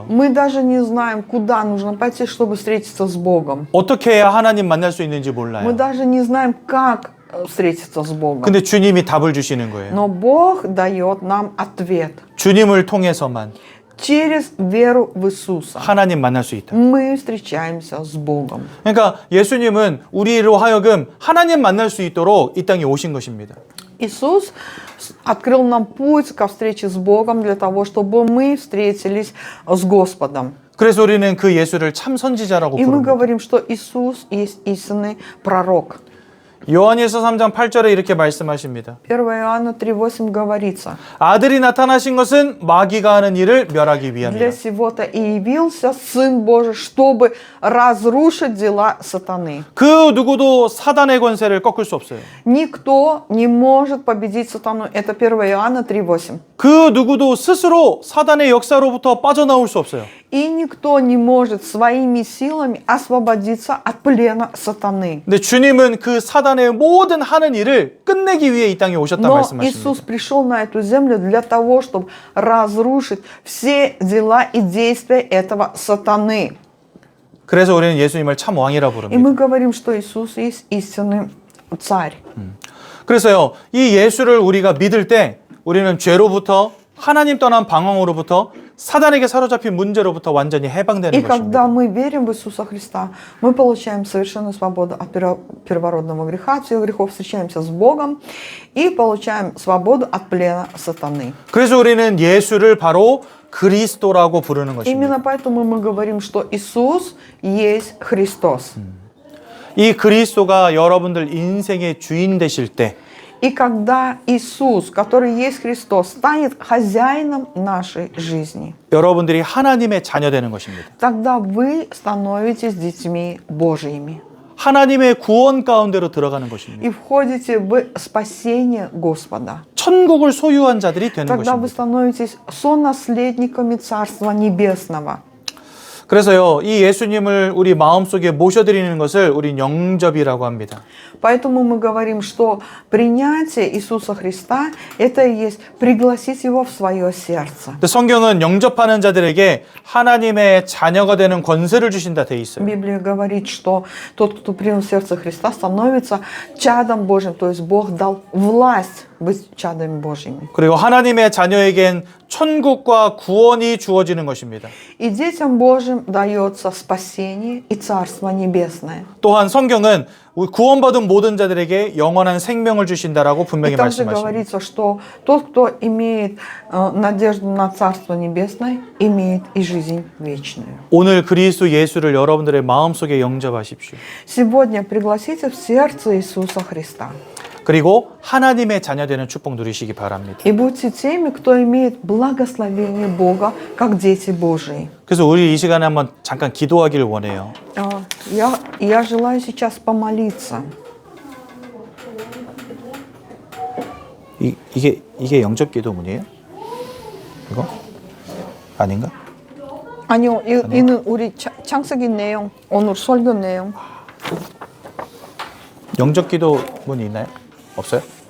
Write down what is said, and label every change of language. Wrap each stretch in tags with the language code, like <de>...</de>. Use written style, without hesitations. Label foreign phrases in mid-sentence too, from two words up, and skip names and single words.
<ru>Мы даже не знаем, куда нужно пойти, чтобы встретиться с Богом.</ru> <ko>어떻게 해야 하나님 만날 수 있는지</ko> <ru>Мы</ru> <ko>몰라요.</ko> <ru>даже не знаем, как встретиться с Богом.</ru> <ko>근데 주님이 답을 주시는 거예요.</ko> <ru>Но Бог дает нам ответ.</ru> <ko>주님을 통해서만</ko> <ru>Через веру в Иисуса</ru> <ko>하나님 만날 수 있다.</ko> <ru>мы встречаемся с Богом.</ru> <ko>그러니까 예수님은 우리로 하여금 하나님 만날 수 있도록 이 땅에 오신 것입니다.</ko> <ru>Иисус открыл нам путь ко встрече с Богом для того, чтобы мы встретились с Господом.</ru> <ko>그래서 우리는 그 예수를 참 선지자라고</ko> <ru>И мы</ru> <ko>부릅니다.</ko> <ru>говорим, что Иисус есть истинный пророк.</ru> <ko>요한일서 3장 8절에 이렇게 말씀하십니다.</ko> <ru>1 Иоанна 3:8 говорится:</ru> <ko>아들이 나타나신 것은 마귀가 하는 일을 멸하기</ko> <ru>для</ru> <ko>위함이라.</ko> <ru>сего-то и явился Сын Божий, чтобы разрушить дела сатаны.</ru> <ko>그 누구도 사단의 권세를 꺾을 수 없어요.</ko> <ru>Никто не может победить сатану. Это 1 Иоанна 3:8.</ru> <ko>그 누구도 스스로 사단의 역사로부터 빠져나올 수 없어요.</ko> <ru>И никто не может своими силами освободиться от плена сатаны.</ru> <ko>근데 주님은 그 사단의 모든 하는 일을 끝내기 위해 이 땅에 오셨다</ko> <ru>Но</ru> <ko>말씀하십니다.</ko> <ru>Иисус пришел на эту землю для того, чтобы разрушить все дела и действия этого сатаны.</ru> <ko>그래서 우리는 예수님을 참 왕이라</ko> <ru>И</ru> <ko>부릅니다.</ko> <ru>мы говорим, что Иисус есть истинный царь.</ru> <ko>그래서요, 이 예수를 우리가 믿을 때 우리는 죄로부터 하나님 떠난 방황으로부터 사단에게 사로잡힌 문제로부터 완전히</ko> <ru>И</ru> <ko>해방되는 것입니다.</ko> <ru>когда мы верим в Иисуса Христа, мы получаем совершенную свободу от первородного греха, от всех грехов, встречаемся с Богом и получаем свободу от плена сатаны.</ru> <ko>그래서 우리는 예수를 바로 그리스도라고 부르는 것입니다.</ko> <ru>Именно поэтому мы говорим, что Иисус есть Христос.</ru> <ko>이 그리스도가 여러분들 인생의 주인 되실 때</ko> <ru>И когда Иисус, который есть Христос, станет хозяином нашей жизни,</ru> <ko>여러분들이 하나님의 자녀 되는 것입니다.</ko> <ru>тогда вы становитесь детьми Божьими</ru> <ko>하나님의 구원 가운데로 들어가는 것입니다.</ko> <ru>и входите в спасение Господа.</ru> <ko>천국을 소유한 자들이 되는</ko> <ru>Тогда вы</ru> <ko>것입니다.</ko> <ru>становитесь сонаследниками Царства Небесного.</ru> <ko>그래서요, 이 예수님을 우리 마음속에 모셔드리는 것을 우리 영접이라고 합니다.</ko> <ru>Поэтому мы говорим, что принятие Иисуса Христа – это и есть пригласить Его в свое сердце.</ru> <ko>근데 성경은 영접하는 자들에게 하나님의 자녀가 되는 권세를 주신다 돼 있어요.</ko> <ru>Библия говорит, что тот, кто принял сердце Христа, становится чадом Божьим, то есть Бог дал власть быть чадами Божьими.</ru> <ko>그리고 하나님의 자녀에겐 천국과 구원이 주어지는 것입니다.</ko> <ru>И детям Божьим дается спасение и Царство Небесное.</ru> <ko>또한 성경은 우리 구원받은 모든 자들에게 영원한 생명을 주신다라고</ko> <ru>И</ru> <ko>분명히</ko> <ru>также</ru> <ko>말씀하십니다.</ko> <ru>говорится, что тот, кто имеет надежду на Царство Небесное, имеет и жизнь вечную.</ru> <ko>오늘 그리스도 예수를 여러분들의 마음속에 영접하십시오.</ko> <ru>Сегодня пригласите в сердце Иисуса Христа.</ru> <ko>그리고 하나님의 자녀 되는 축복 누리시기 바랍니다.</ko> <ru>И будьте теми, кто имеет благословение Бога, как дети Божии.</ru> <ko>그래서 우리 이 시간에 한번 잠깐 기도하기를 원해요. Я желаю сейчас помолиться. 이게 영접 기도문이에요? 이거? 아닌가? 아니요, 이는 우리 창세기 내용, 오늘 설교 내용. 영접 기도문이 있나요? 없어요?</ko>